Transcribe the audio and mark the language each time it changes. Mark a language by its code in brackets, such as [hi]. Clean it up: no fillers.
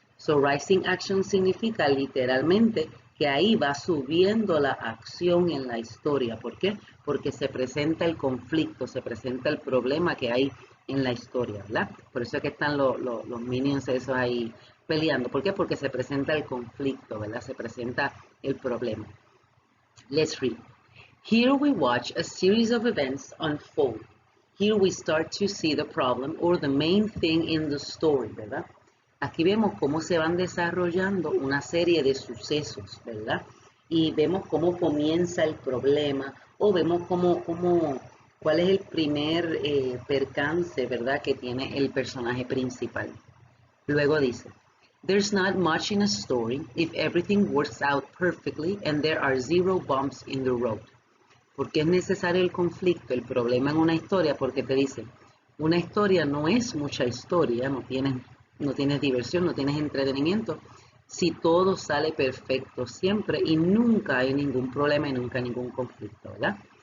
[es] So, rising action significa literalmente que ahí va subiendo la acción en la historia. ¿Por qué? Porque se presenta el conflicto, se presenta el problema que hay en la historia, ¿verdad? Por eso es que están los minions esos ahí peleando. ¿Por qué? Porque se presenta el conflicto, ¿verdad? Se presenta el problema. [en] Let's read. Here we watch a series of events unfold. Here we start to see the problem or the main thing in the story, ¿verdad? [es] Aquí vemos cómo se van desarrollando una serie de sucesos, ¿verdad? Y vemos cómo comienza el problema o vemos cuál es el primer percance, ¿verdad? Que tiene el personaje principal. Luego dice, [en] There's not much in a story if everything works out perfectly and there are zero bumps in the road. [es] ¿Por qué es necesario el conflicto, el problema en una historia? Porque te dice, una historia no es mucha historia, no tienes diversión, no tienes entretenimiento, si todo sale perfecto siempre y nunca hay ningún problema y nunca ningún conflicto, ¿verdad?